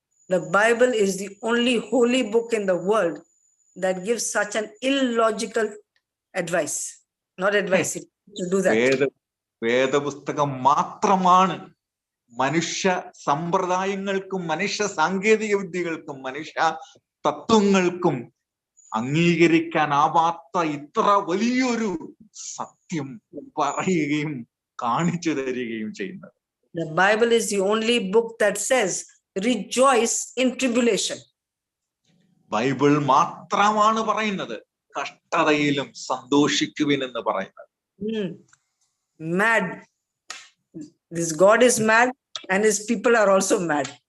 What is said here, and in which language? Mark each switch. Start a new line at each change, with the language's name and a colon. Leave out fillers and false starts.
English: The Bible is the only holy book in the world that gives such an illogical advice. Not advice, to do that.
Malayalam: വേദപുസ്തകം മാത്രമാണ് മനുഷ്യ സമ്പ്രദായങ്ങൾക്കും മനുഷ്യ സാങ്കേതിക വിദ്യകൾക്കും മനുഷ്യ തത്വങ്ങൾക്കും അംഗീകരിക്കാനാവാത്ത ഇത്ര വലിയൊരു സത്യം പറയുകയും കാണിച്ചു തരികയും ചെയ്യുന്നത്.
English: The Bible is the only book that says rejoice in tribulation.
Malayalam: Bible മാത്രമാണ് പറയുന്നത് കഷ്ടതയിലും സന്തോഷിക്കുവിൻ എന്ന് പറയുന്നത്.
English: Mad. This God is mad and his people are also mad.